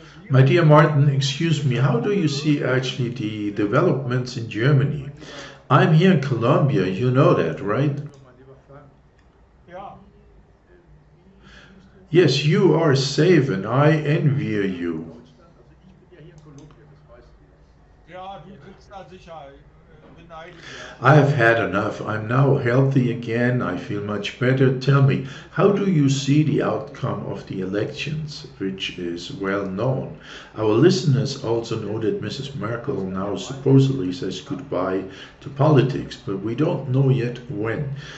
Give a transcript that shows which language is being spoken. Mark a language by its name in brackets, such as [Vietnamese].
[English] My dear Martin, excuse me, how do you see actually the developments in Germany? I'm here in Colombia, you know that, right? [German] Ja. [English] Yes, you are safe and I envy you. [German] Ja, du sitzt da sicher, beneide dich. [English] I have had enough. I'm now healthy again. I feel much better. Tell me, how do you see the outcome of the elections, which is well known? Our listeners also know that Mrs. Merkel now supposedly says goodbye to politics, but we don't know yet when.